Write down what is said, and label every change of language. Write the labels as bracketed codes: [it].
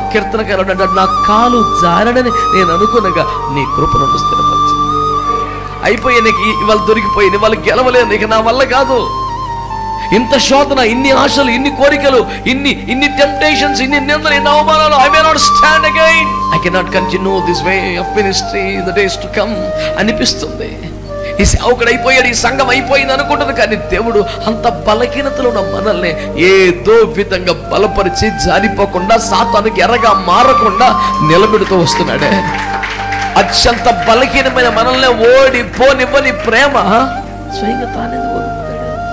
[te] కీర్తనకారుడు అంటాడు, నా కాలు జారడని నేను అనుకునగా నీ కృప నన్ను స్థిరపరిచింది. అయిపోయా, నీకు ఇవాళ దొరికిపోయింది, ఇవాళ గెలవలేదు, నీకు నా వల్ల కాదు. ఇంత శోధన, ఇన్ని ఆశలు, ఇన్ని కోరికలు, ఇన్ని టెంప్టేషన్స్, ఇన్ని నిందలు, ఇన్ని అవమానాలు. [en] I may not stand again. I cannot continue this way of ministry in the days to come [te] అనిపిస్తుంది. ఈ సేవకుడు అయిపోయాడు, ఈ సంఘం అయిపోయింది అనుకుంటుంది. కానీ దేవుడు అంత బలహీనతలో ఉన్న మనల్ని ఏదో విధంగా బలపరిచి జారిపోకుండా, సాతానుకి ఎర్రగా మారకుండా నిలబెడుతూ వస్తున్నాడే. అత్యంత బలహీనమైన మనల్ని ఓడిపోనివ్వని ప్రేమ స్వయంగా తానే ఓడిపోతాడు.